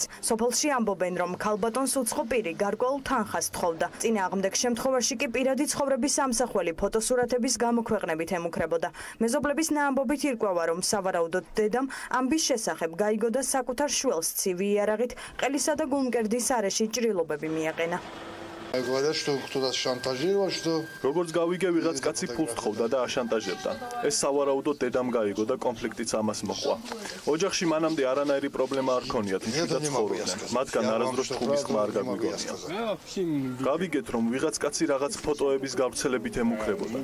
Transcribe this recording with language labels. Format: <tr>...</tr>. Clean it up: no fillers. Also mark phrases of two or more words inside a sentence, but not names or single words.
<ka>სოფელში ამბობენ, რომ ქალბატონს უცხო პირი გარკვეულ თანხას თხოვდა. წინააღმდეგ შემთხვევაში კი პირადი ცხოვრების ამსახველი ფოტოსურათების გამოქვეყნებით ემუქრებოდა. მეზობლების ნაამბობით ირკვევა, რომ სავარაუდოდ დედამ ამბის შესახებ გაიგო და საკუთარ შვილს ცივი იარაღით ყელისა და გულმკერდის არეში ჭრილობები მიაყენა.</ka> <ru>Говорят, что кто-то шантажировал, что</ru> <ka>როგორც გავიგე, ვიღაც კაცი ფულს თხოვდა და აშანტაჟებდა. ეს სავარაუდოდ დედამ გაიგო და კონფლიქტიც ამას მოყვა. ოჯახში მანამდე არანაირი პრობლემა არ ქონიათ, მშვიდად ცხოვრობდნენ. მათგან არასდროს თხუბის ხმა არ გაგვიგონია. გავიგეთ, რომ ვიღაც კაცი რაღაც ფოტოების გავრცელებით ემუქრებოდა.</ka>